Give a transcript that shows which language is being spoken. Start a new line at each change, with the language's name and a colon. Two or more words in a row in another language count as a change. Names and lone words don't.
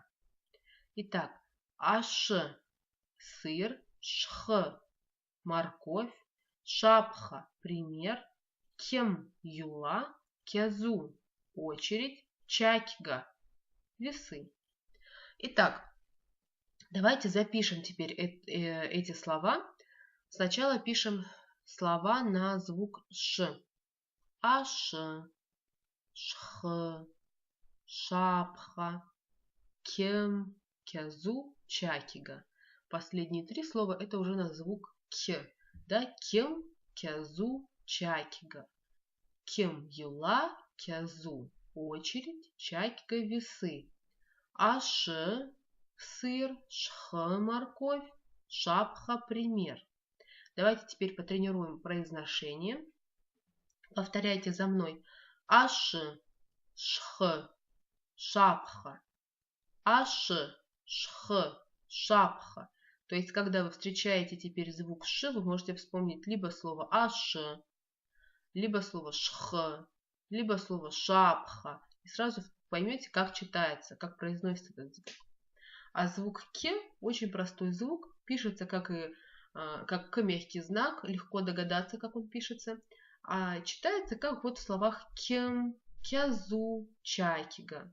Russian: Итак, аш – сыр, шх – морковь, шапха – пример, кем – юла, кязу – очередь, чакига – весы. Итак, давайте запишем теперь эти слова. Сначала пишем слова на звук Ш. Аш, шх, шапха, кем, кязу, чакига. Последние три слова это уже на звук К. Да? Кем, кязу, чакига. Кем, юла, кязу. Очередь, чакига, весы. Аш, сыр, шх, морковь, шапха, пример. Давайте теперь потренируем произношение. Повторяйте за мной. Аш, шх, шапха. Аш, шх, шапха. То есть, когда вы встречаете теперь звук Ш, вы можете вспомнить либо слово аш, либо слово шх, либо слово шапха. И сразу поймете, как читается, как произносится этот звук. А звук К очень простой звук, пишется как К мягкий знак, легко догадаться, как он пишется, а читается как вот в словах кем, кязу, чакига.